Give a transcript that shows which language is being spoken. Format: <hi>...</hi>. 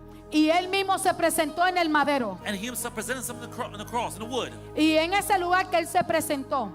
<es>Y Él mismo se presentó en el madero.</es> <en>And He Himself presented Himself on the cross, in the wood.</en> <es>Y en ese lugar que Él se presentó,</es>